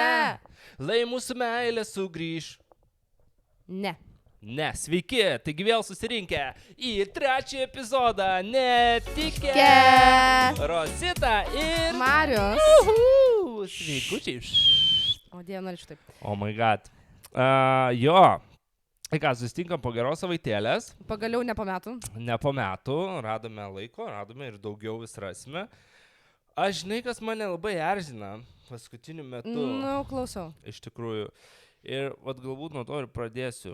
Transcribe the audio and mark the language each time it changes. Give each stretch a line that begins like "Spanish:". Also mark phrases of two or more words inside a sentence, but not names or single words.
Lithuanian: lai mūsų meilė sugrįž. Ne. Ne, sveiki, taigi vėl susirinkę į trečią epizodą Netikę. Rosita ir Marius. Sveikučiai. O Dieve, norėčiau taip.
English: Oh my god.
Lithuanian: Jo, tai ką, susitinkam po geros savaitėlės. Pagaliau ne po metų. Ne po metų, radome laiko, radome ir daugiau vis rasime. Aš žinai, kas mane labai erzina paskutiniu metu. Nu, klausau. Iš tikrųjų. Ir vat galbūt nuo to ir pradėsiu.